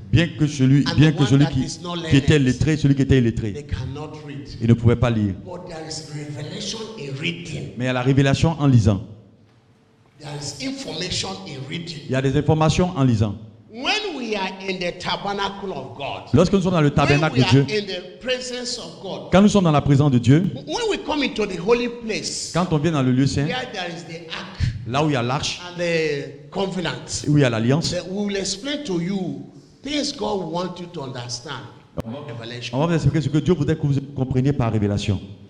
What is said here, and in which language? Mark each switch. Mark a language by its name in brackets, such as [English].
[French] Bien que celui qui était lettré, celui qui était [English] they [French] illettré, [English] cannot read. [French] il ne pouvait pas lire. [English] But there is revelation in reading. [French] Mais il y a la révélation en lisant. [English] There is information in reading. [French] Il y a des informations en lisant. [English] When we are in the tabernacle of God, [French] Lorsque nous sommes dans le [English] when [French] tabernacle [English] we [French] de [English] are [French] Dieu, [English] in the presence of God, [French] quand nous sommes dans la présence de Dieu, [English] when we come into the holy place, [French] quand on vient dans le lieu saint, [English] where there is the ark [French] là où il y a l'arche, [English] and the covenant, [French] où il y a l'alliance, [English] then we will explain to you things God wants you to understand. Revelation. [French] on va vous expliquer ce que Dieu voudrait que vous compreniez par révélation.